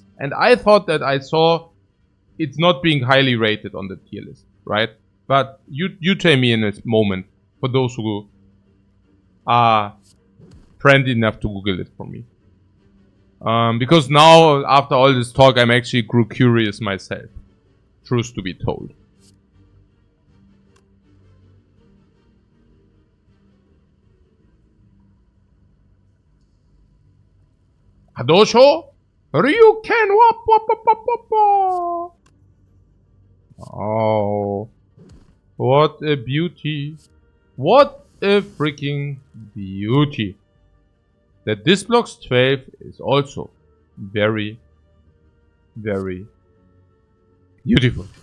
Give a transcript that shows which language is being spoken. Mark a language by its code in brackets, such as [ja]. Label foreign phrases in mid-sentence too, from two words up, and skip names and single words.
[en] And I thought that I saw it's not being highly rated on the tier list, right? But you tell me in a moment, for those who are friendly enough to Google it for me. Because now, after all this talk, I'm actually grew curious myself. Truth to be told. Hadosho? Ryuken wap wap wap wap wap. Oh. What a beauty. What a freaking beauty. That this blocks 12 is also very, very beautiful.